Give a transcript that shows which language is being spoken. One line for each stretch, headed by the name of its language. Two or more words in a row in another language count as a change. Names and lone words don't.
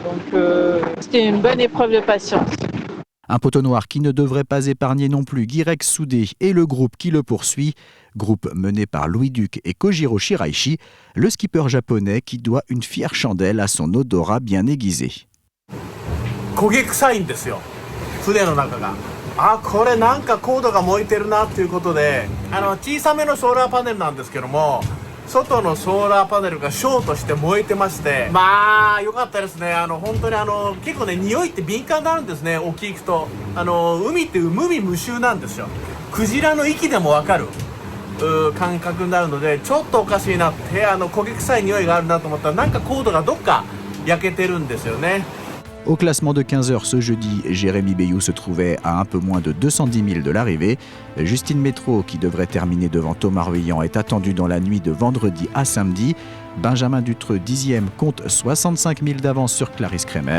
French: Donc c'était une bonne épreuve de patience. Un poteau noir qui ne devrait pas épargner non plus Guirec Soudé et le groupe qui le poursuit. Groupe mené par Louis Duc et Kojiro Shiraishi, le skipper japonais qui doit une fière chandelle à son odorat bien aiguisé.
Japanese: 焦げ臭いんですよ、船の中が。これなんかコードが燃えてるなっていうことで、小さめのソーラーパネルなんですけども、外のソーラーパネルがショートして燃えてまして、良かったですね。本当に結構ね、匂いって敏感になるんですね、沖行くと。海って無味無臭なんですよ。クジラの息でもわかる感覚になるので、ちょっとおかしいなって、焦げ臭い匂いがあるなと思ったら、なんかコードがどっか焼けてるんですよね。
French: Au classement de 15 heures ce jeudi, Jérémy Bayou se trouvait à un peu moins de 210 000 de l'arrivée. Justine Métro, qui devrait terminer devant Thomas Ruyant, est attendue dans la nuit de vendredi à samedi. Benjamin Dutreux, 10e, compte 65 000 d'avance sur Clarisse Kremer.